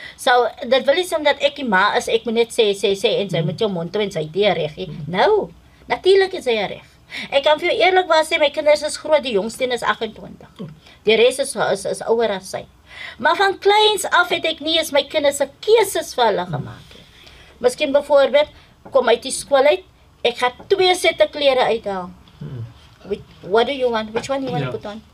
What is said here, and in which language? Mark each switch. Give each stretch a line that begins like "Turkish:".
Afrikaans: So dit wil nie sê omdat ek die ma is, ek moet net sê en sy moet jou mond toe en sy die reg hê. Nou, natuurlik is hy reg. Ek kan vir jou eerlikwaar sê my kinders is groot, die jongste is 28. Die res is ouer as sy. Maar van kleins af het ek nie eens my kinders se keuses vir hulle gemaak nie. Miskien byvoorbeeld kom uit die skool uit, ek gaan 2 sette klere uithaal.
English: What do you want? Which one you want to put on?